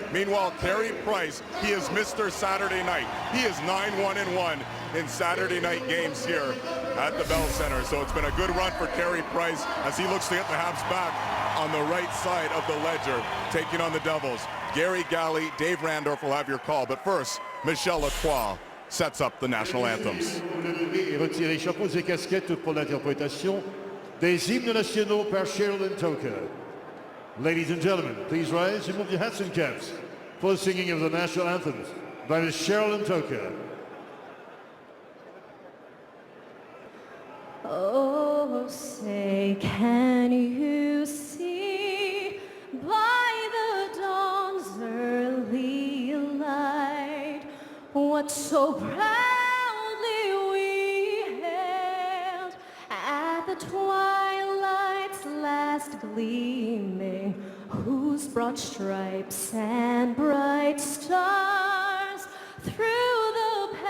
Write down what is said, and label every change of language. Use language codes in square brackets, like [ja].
[en] Meanwhile, Carey Price, he is Mr. Saturday night. He is 9-1-1 in Saturday night games here at the Bell Center. So it's been a good run for Carey Price as he looks to get the Habs back on the right side of the ledger, taking on the Devils. Gary Galley, Dave Randorf will have your call. But first, Michel Lacroix sets up the national anthems. [fr] Et retirer les chapeaux et casquettes pour l'interprétation des hymnes nationaux par Sherilyn Toka. [en] Ladies and gentlemen, please rise and move your hats and caps for the singing of the national anthems by Ms. Sherilyn Toka. Oh, say, can you see by the dawn's early light what so proudly we hailed at the twilight's last gleaming, whose broad stripes and bright stars through the